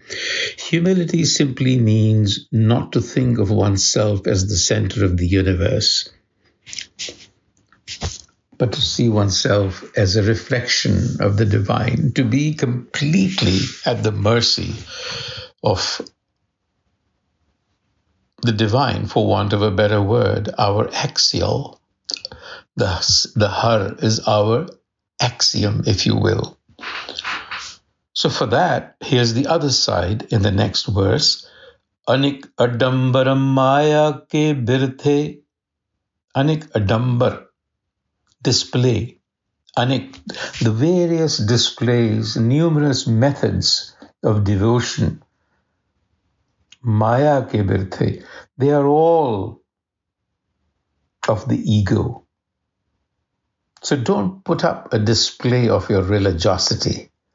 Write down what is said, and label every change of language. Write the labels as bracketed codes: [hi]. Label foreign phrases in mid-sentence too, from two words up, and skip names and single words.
[en] Humility simply means not to think of oneself as the center of the universe, but to see oneself as a reflection of the divine, to be completely at the mercy of the divine, for want of a better word, our axial. The har is our axiom, if you will. So for that, here's the other side in the next verse. [pa] ਅਨਿਕ ਅਡੰਬਰ ਮਾਇਆ ਕੇ ਬਿਰਥੇ. ਅਨਿਕ ਅਡੰਬਰ, display. [en] Anik, the various displays, numerous methods of devotion. [pa] ਮਾਇਆ ਕੇ ਬਿਰਥੇ, [en] they are all of the ego. So don't put up a display of your religiosity.